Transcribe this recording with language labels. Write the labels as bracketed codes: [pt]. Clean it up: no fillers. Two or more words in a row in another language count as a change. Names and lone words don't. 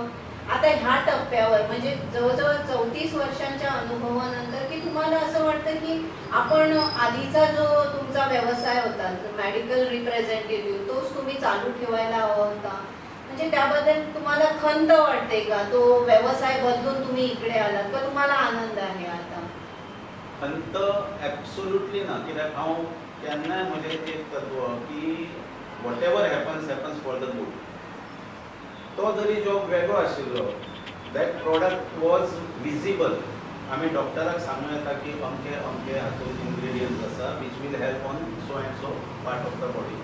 [mr] आता ह्या टप्प्यावर म्हणजे जवळजवळ 34 वर्षांच्या अनुभवानंतर की तुम्हाला असं वाटतं की आपण आधीचा जो तुमचा व्यवसाय होता मेडिकल रिप्रेझेंटेटिव्ह तोच तुम्ही चालू ठेवायला हवा होता. म्हणजे त्याबद्दल तुम्हाला खंत वाटते का? तो व्यवसाय बदलून तुम्ही इकडे आलात का तुम्हाला आनंद आहे आता? [kok] खंत ॲब्सोल्युटली ना, कित्याक हांव केन्नाय म्हजें एक तत्व की [en] what ever happens for the good. [kok] तो जरी जॉब वेगळो आशिल्लो, [en] that product was visible. [kok] आमी डॉक्टराक सांगूं येता की अमके अमके हातूंत इन्ग्रेडियंट्स आसा [en] which will help on so and so part of the body.